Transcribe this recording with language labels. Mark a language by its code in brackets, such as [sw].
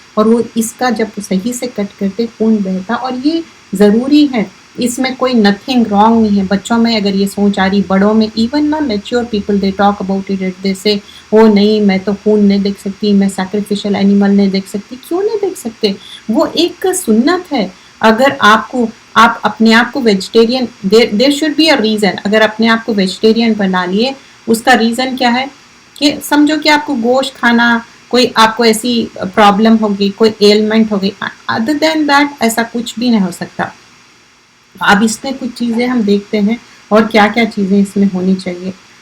[ur] اور وہ اس کا جب صحیح سے کٹ کرتے خون بہتا، اور یہ ضروری ہے، اس میں کوئی نتھنگ رانگ نہیں ہے. بچوں میں اگر یہ سوچ آ رہی، بڑوں میں [en] even نا mature people they talk about it, they say [ur] وہ نہیں میں تو خون نہیں دیکھ سکتی، میں سیکریفیشل اینیمل نہیں دیکھ سکتی. کیوں نہیں دیکھ سکتے؟ وہ ایک سنت ہے. اگر آپ اپنے آپ کو vegetarian, [en] There should be a reason. [ur] اگر اپنے آپ کو ویجیٹیرین بنا لیے، اس کا ریزن کیا ہے کہ سمجھو کہ آپ کو گوشت کھانا، کوئی آپ کو ایسی پرابلم ہوگی، کوئی ایلمنٹ ہوگی. ادر دین دیٹ ایسا کچھ بھی نہیں ہو سکتا. اب اس میں کچھ چیزیں ہم دیکھتے ہیں اور کیا کیا چیزیں اس میں ہونی چاہیے.